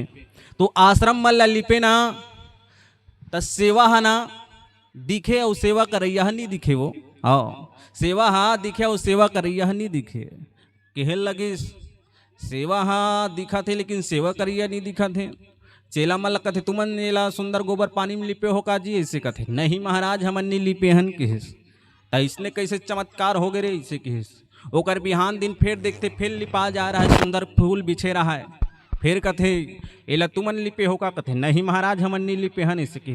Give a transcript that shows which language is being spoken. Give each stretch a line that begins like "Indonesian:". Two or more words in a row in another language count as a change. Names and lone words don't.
Chhattisgarhi: तो आश्रम मन लिपे ना त सेवा है ना दिखे और सेवा करैया नहीं दिखे वो। हाँ सेवा हाँ दिखे और सेवा करैया नहीं दिखे। कहे लगे सेवा हाँ दिखा थे लेकिन सेवा करैया नहीं दिखा थे। चेला मल कथे तुमन नेला सुंदर गोबर पानी में लिपे हो का जी? ऐसे कथे नहीं महाराज हमन नहीं लिपे हन किस। त इसने कैसे चमत्कार हो गए रे ऐसे किस। ओकर बिहान दिन फिर देखते फिर लिपा जा रहा है, सुंदर फूल बिछे रहा है। फिर कथे एला तुमन लिपे हो का? कथे नहीं महाराज हमन नहीं लिपे हन ऐसे किस।